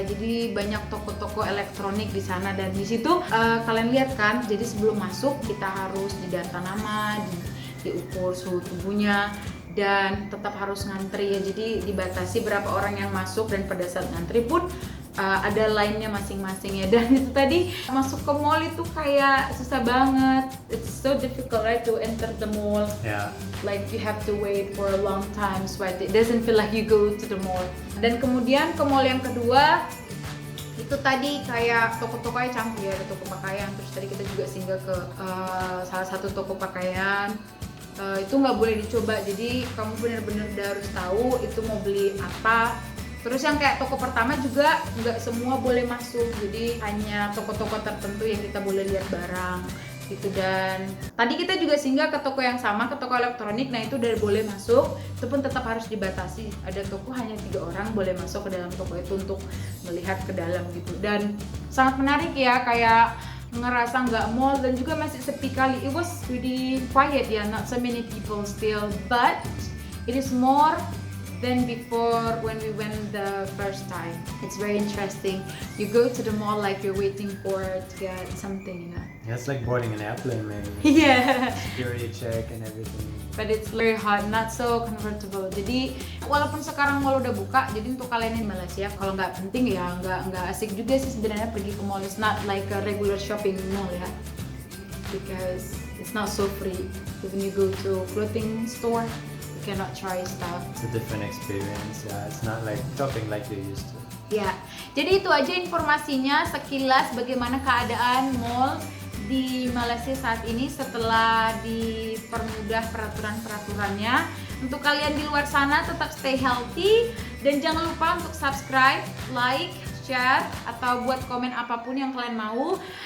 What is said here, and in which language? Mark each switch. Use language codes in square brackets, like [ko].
[id] Jadi banyak toko-toko elektronik di sana, dan di situ kalian lihat kan. Jadi sebelum masuk kita harus didata nama, diukur suhu tubuhnya, dan tetap harus ngantri ya. Jadi dibatasi berapa orang yang masuk, dan pada saat ngantri pun ada line-nya masing-masing ya. Dan itu tadi masuk ke mall itu kayak susah banget. [en] It's so difficult right to enter the mall. Yeah. Like you have to wait for a long time, so it doesn't feel like you go to the mall. [id] Dan kemudian ke mall yang kedua itu tadi kayak toko-tokonya campur ya, ada toko pakaian. Terus tadi kita juga singgah ke salah satu toko pakaian. Itu nggak boleh dicoba, jadi kamu benar-benar udah harus tahu itu mau beli apa. Terus yang kayak toko pertama juga nggak semua boleh masuk, jadi hanya toko-toko tertentu yang kita boleh lihat barang gitu. Dan tadi kita juga singgah ke toko yang sama, ke toko elektronik. Nah itu udah boleh masuk, itu pun tetap harus dibatasi. Ada toko hanya 3 orang boleh masuk ke dalam toko itu untuk melihat ke dalam gitu. Dan sangat menarik ya, kayak ngerasa nggak mall, dan juga masih sepi kali. [en] It was pretty quiet ya, not so many people still, but it is more than before when we went the first time. It's very interesting. You go to the mall like you're waiting for to get something, you know. Yeah, it's like boarding an airplane, maybe. Yeah. Security check and everything. But it's very hot, not so comfortable. [id] Jadi walaupun sekarang mall udah buka, jadi untuk kalian di Malaysia kalau nggak penting ya nggak asik juga sih sebenarnya pergi ke mall. [en] It's not like a regular shopping mall ya, because it's not so free. When you go to clothing store, you cannot try stuff. It's a different experience. Yeah, it's not like shopping like you're used to. [id] Ya, jadi itu aja informasinya sekilas bagaimana keadaan mall di Malaysia saat ini setelah dipermudah peraturan-peraturannya. Untuk kalian di luar sana tetap [en] stay healthy, [id] dan jangan lupa untuk subscribe, like, share, atau buat komen apapun yang kalian mau.